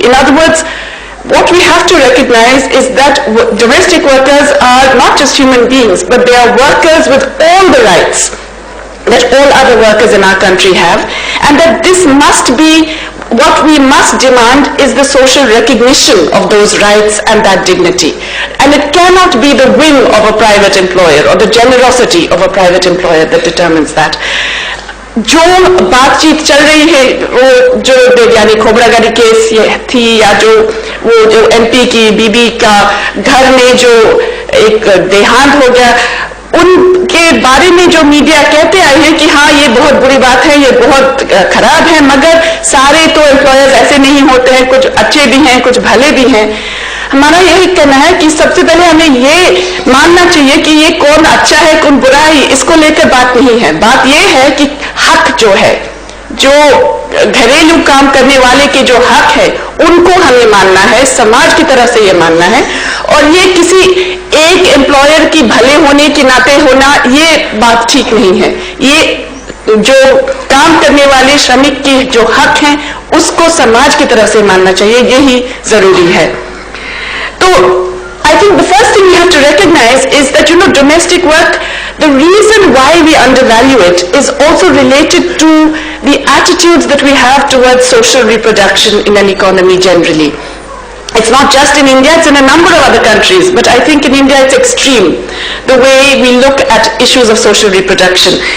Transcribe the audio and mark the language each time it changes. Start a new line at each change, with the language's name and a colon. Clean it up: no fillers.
English: In other words, what we have to recognize is that domestic workers are not just human beings, but they are workers with all the rights that all other workers in our country have, and that this must be, what we must demand is the social recognition of those rights and that dignity. And it cannot be the whim of a private employer or the generosity of a private employer that determines that.
Hindi: जो बातचीत चल रही है वो जो Devyani Khobragarh case थी, या जो एमपी की बीबी का घर में जो एक देहांत हो गया, उनके बारे में जो मीडिया कहते आए हैं कि हाँ ये बहुत बुरी बात है, ये बहुत खराब है, मगर सारे तो एम्प्लॉयर्स ऐसे नहीं होते हैं, कुछ अच्छे भी हैं, कुछ भले भी हैं. हमारा यही कहना है कि सबसे पहले हमें ये मानना चाहिए कि ये कौन अच्छा है कौन बुरा है, इसको लेकर बात नहीं है. बात ये है कि हक जो है, जो घरेलू काम करने वाले के जो हक है, उनको हमें मानना है, समाज की तरफ से ये मानना है. और ये किसी एक एम्प्लॉयर की भले होने के नाते होना, ये बात ठीक नहीं है. ये जो काम करने वाले श्रमिक के जो हक हैं, उसको समाज की तरफ से मानना चाहिए, यही जरूरी है.
English: So I think the first thing we have to recognize is that, you know, domestic work, the reason why we undervalue it is also related to the attitudes that we have towards social reproduction in an economy generally. It's not just in India, it's in a number of other countries, but I think in India it's extreme, the way we look at issues of social reproduction.